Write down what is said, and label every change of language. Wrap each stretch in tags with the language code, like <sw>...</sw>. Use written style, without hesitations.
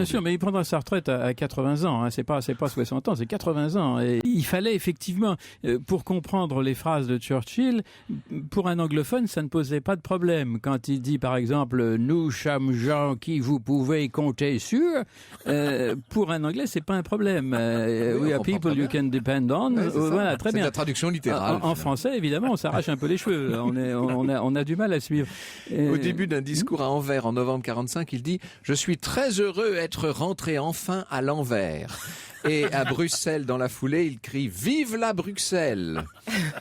<fr>Bien sûr, mais il prendra sa retraite à 80 ans, c'est pas 60 ans, c'est 80 ans. Et il fallait effectivement, pour comprendre les phrases de Churchill, pour un anglophone, ça ne posait pas de problème. Quand il dit par exemple: nous sommes gens qui vous pouvez compter sur, pour un anglais, c'est pas un problème.</fr> <en>We are people you can depend on.</en> <fr>Voilà, très bien. C'est la traduction littérale. En français, évidemment, on s'arrache un peu les cheveux. On a du mal à suivre. Au début d'un discours à Anvers en novembre 45, il dit: je suis très heureux d'être rentré enfin à l'Anvers. Et à Bruxelles, dans la foulée, il crie « Vive la Bruxelles !»</fr>